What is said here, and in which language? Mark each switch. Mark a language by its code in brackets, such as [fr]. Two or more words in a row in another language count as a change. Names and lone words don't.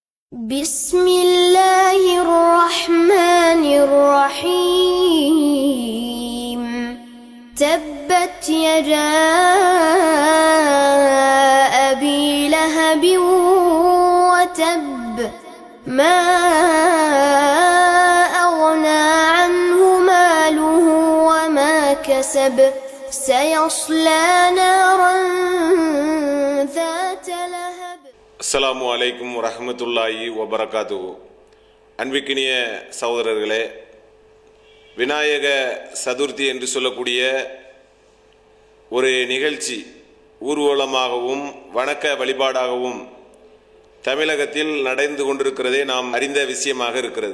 [ar] بسم الله الرحمن الرحيم تبت يدا أبي لهب وتب ما أغنى عنه ماله وما كسب سيصلى نارا ذات لهب. السلام عليكم ورحمة الله وبركاته. [ta] அன்பிக்கினிய சகோதரர்களே, விநாயக சதுர்த்தி என்று சொல்லக்கூடிய ஒரு நிகழ்ச்சி ஊர்வலமாகவும் வணக்க வழிபாடாகவும் தமிழகத்தில் நடந்து கொண்டிருக்கிறதே நாம் அறிந்த விஷயமாக இருக்கிறது.